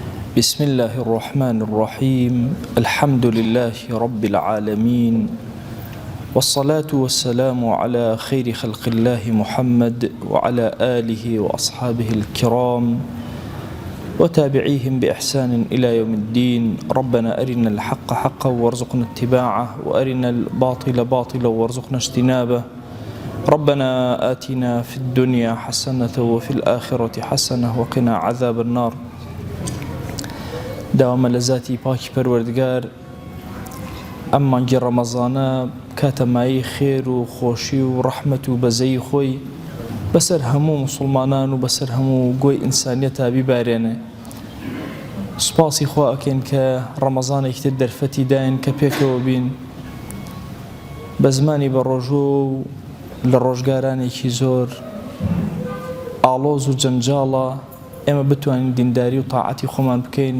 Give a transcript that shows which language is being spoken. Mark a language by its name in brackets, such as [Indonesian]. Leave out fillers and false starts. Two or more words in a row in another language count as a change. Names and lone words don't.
[Arabic] بسم الله الرحمن الرحيم الحمد لله رب العالمين والصلاة والسلام على خير خلق الله محمد وعلى آله وأصحابه الكرام وتابعيهم بإحسان إلى يوم الدين. ربنا أرنا الحق حقا وارزقنا اتباعه وأرنا الباطل باطلا وارزقنا اجتنابه. ربنا آتنا في الدنيا حسنة وفي الآخرة حسنة وقنا عذاب النار. [Central Kurdish] داوام لذاتی پاکی پەروەردگار ئەم مانگی ڕەمەزانە کاتەمایی خێر و خۆشی و ڕەحمەت و بەزەی خۆی بەسەر هەموو موسڵمانان و بەسەر هەموو گۆی ئینسانیەتە بیبارێنێ. سوپاسی خوا ئەکەین کە ڕەمەزانێکی تر دەرفەتی داین کە پێکەوە بین بە زمانی بە ڕۆژوە و لە ڕۆژگارانێکی زۆر ئاڵۆز و جەنجاڵە ئێمە بتوانین دینداری و تاعەتی خۆمان بکەین.